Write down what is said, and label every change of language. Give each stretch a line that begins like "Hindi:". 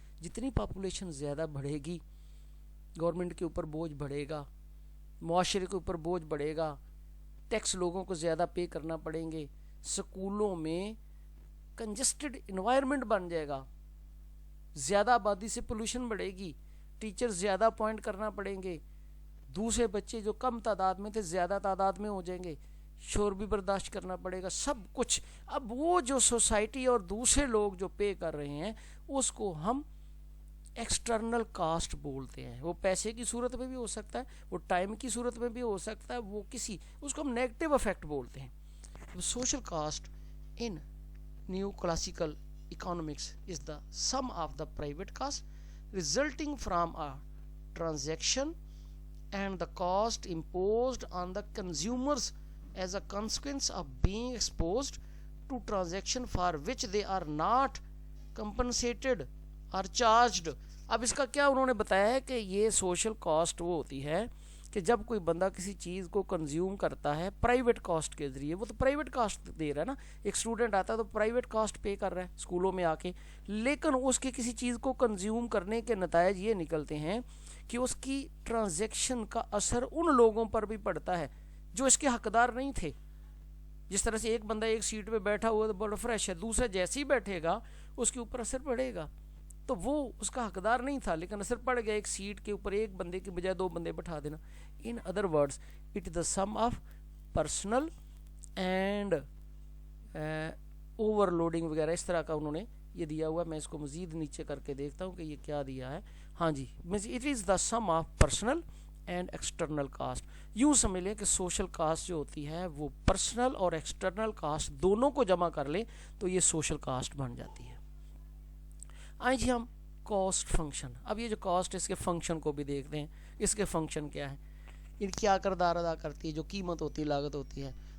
Urdu: جتنی پاپولیشن زیادہ بڑھے گی، گورنمنٹ کے اوپر بوجھ بڑھے گا، معاشرے کے اوپر بوجھ بڑھے گا، ٹیکس لوگوں کو زیادہ پے کرنا پڑیں گے، سکولوں میں کنجسٹڈ انوائرمنٹ بن جائے گا، زیادہ آبادی سے پولوشن بڑھے گی، ٹیچر زیادہ اپوائنٹ کرنا پڑیں گے، دوسرے بچے جو کم تعداد میں تھے زیادہ تعداد میں ہو جائیں گے، شور بھی برداشت کرنا پڑے گا، سب کچھ. اب وہ جو سوسائٹی اور دوسرے لوگ جو پے کر رہے ہیں اس کو ہم ایکسٹرنل کاسٹ بولتے ہیں. وہ پیسے کی صورت میں بھی ہو سکتا ہے، وہ ٹائم کی صورت میں بھی ہو سکتا ہے، وہ کسی، اس کو ہم نیگیٹو افیکٹ بولتے ہیں.
English: Social cost in neoclassical economics is the sum of the private cost resulting from a transaction and the cost imposed on the consumers as a consequence of being exposed to transaction for which they are not compensated or charged.
Urdu: اب اس کا کیا انہوں نے بتایا ہے کہ یہ social cost وہ ہوتی ہے کہ جب کوئی بندہ کسی چیز کو کنزیوم کرتا ہے پرائیویٹ کاسٹ کے ذریعے، وہ تو پرائیویٹ کاسٹ دے رہا ہے نا، ایک اسٹوڈنٹ آتا ہے تو پرائیویٹ کاسٹ پے کر رہا ہے اسکولوں میں آ کے، لیکن اس کے کسی چیز کو کنزیوم کرنے کے نتائج یہ نکلتے ہیں کہ اس کی ٹرانزیکشن کا اثر ان لوگوں پر بھی پڑتا ہے جو اس کے حقدار نہیں تھے. جس طرح سے ایک بندہ ایک سیٹ پہ بیٹھا ہوا تو بڑا فریش ہے، دوسرا جیسے ہی بیٹھے گا اس کے اوپر اثر پڑے گا، تو وہ اس کا حقدار نہیں تھا لیکن اثر پڑ گیا. ایک سیٹ کے اوپر ایک بندے کی بجائے 2 بندے بٹھا دینا.
English: in other words it is the sum of personal and overloading
Urdu: وغیرہ اس طرح کا انہوں نے یہ دیا ہوا. میں اس کو مزید نیچے کر کے دیکھتا ہوں کہ یہ کیا دیا ہے.
English: ہاں جی، it is the sum of personal and external cost.
Urdu: یوں سمجھ لیں کہ سوشل کاسٹ جو ہوتی ہے وہ پرسنل اور ایکسٹرنل کاسٹ دونوں کو جمع کر لیں تو یہ سوشل کاسٹ بن جاتی ہے. آئیں جی ہم کاسٹ فنکشن. اب یہ جو کاسٹ اس کے فنکشن کو بھی دیکھتے ہیں. اس کے فنکشن کیا ہے، یہ کیا کردار ادا کرتی ہے، جو قیمت ہوتی ہے، لاگت ہوتی ہے.